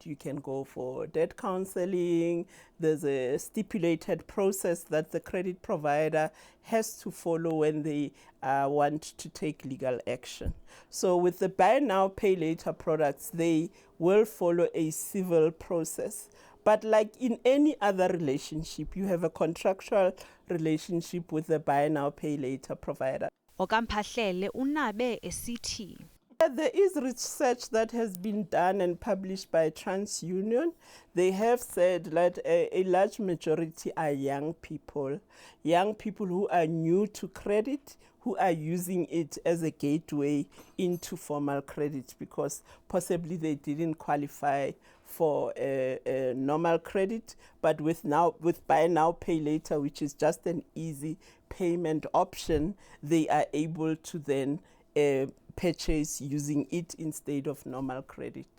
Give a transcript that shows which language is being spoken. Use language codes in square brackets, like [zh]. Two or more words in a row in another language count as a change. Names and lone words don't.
[en] You can go for debt counseling. There's a stipulated process that the credit provider has to follow when they want to take legal action. So with the buy now, pay later products, they will follow a civil process. But like in any other relationship, you have a contractual relationship with the buy now, pay later provider. [zu] OkaMphahlele unabe esithi. [en] There is research that has been done and published by TransUnion. They have said that a large majority are young people who are new to credit, who are using it as a gateway into formal credit because possibly they didn't qualify for a normal credit, but with buy now, pay later, which is just an easy payment option, they are able to then purchase using it instead of normal credit.